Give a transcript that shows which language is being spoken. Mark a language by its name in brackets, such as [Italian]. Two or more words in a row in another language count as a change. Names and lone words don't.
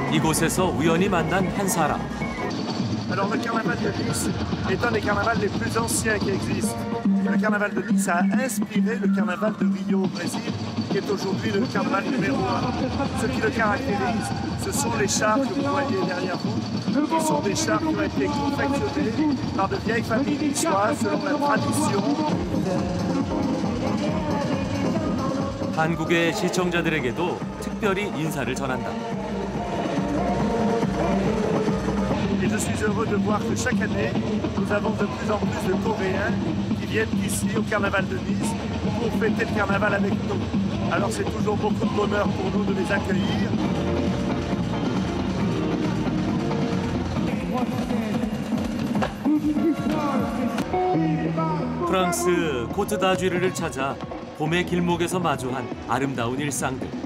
[Korean] 이곳에서 우연히 만난 한 사람. [French] Alors le carnaval de Nice est un des carnavals les plus anciens qui existent. Le carnaval de Nice a inspiré le carnaval de Rio au Brésil, qui est aujourd'hui le carnaval numéro 1. Ce qui le caractérise, ce sont les chars que vous voyez derrière vous, qui sont des chars qui ont été confectionnés par de vieilles familles niçoises selon la tradition. [Korean] 한국의 시청자들에게도 특별히 인사를 전한다. [French] Et je suis heureux de voir que chaque année, nous avons de plus en plus de Coréens qui viennent ici au carnaval de Nice pour fêter le carnaval avec nous. Alors c'est toujours beaucoup de bonheur pour nous de les accueillir. [Korean] 프랑스 코트 다주르를 찾아 봄의 길목에서 마주한 아름다운 일상들.